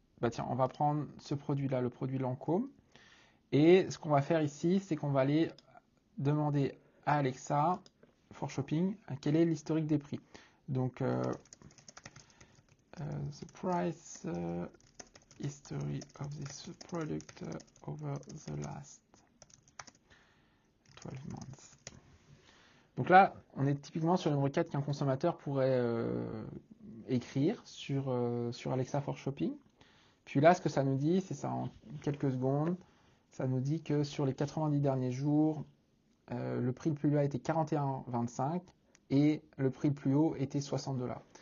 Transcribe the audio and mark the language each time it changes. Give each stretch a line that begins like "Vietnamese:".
French: Tiens, on va prendre ce produit-là, le produit Lancôme. Et ce qu'on va faire ici, c'est qu'on va aller demander à Alexa for Shopping quel est l'historique des prix.
English: Donc, the price history of this product over the last 12 months.
French: Donc là, on est typiquement sur une requête qu'un consommateur pourrait écrire sur Alexa for Shopping. Puis là, ce que ça nous dit, c'est ça en quelques secondes, ça nous dit que sur les 90 derniers jours, le prix le plus bas était 41,25 et le prix le plus haut était 60 $.